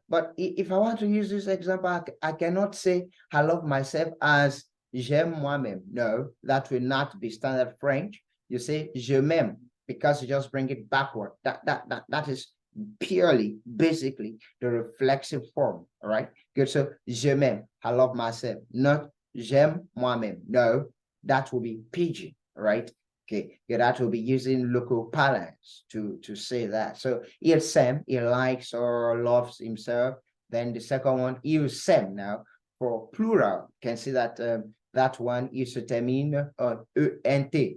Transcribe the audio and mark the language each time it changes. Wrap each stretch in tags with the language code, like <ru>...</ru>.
<en>But if I want to use this example, I cannot say I love myself as</en> <fr>j'aime moi-même.</fr> <en>No, that will not be standard French. You say</en> <fr>je m'aime</fr> <en>because you just bring it backward. That is purely, basically, the reflexive form. All right, good. So</en> <fr>je m'aime,</fr> <en>I love myself, not</en> <fr>j'aime moi-même.</fr> <en>No, that will be pidgin. Right. Okay, yeah, that will be using local parlance to say that. So</en> <fr>il s'aime,</fr> <en>he likes or loves himself. Then the second one,</en> <fr>il s'aime.</fr> <en>Now for plural, you can see that that one is se termine on ent.</en>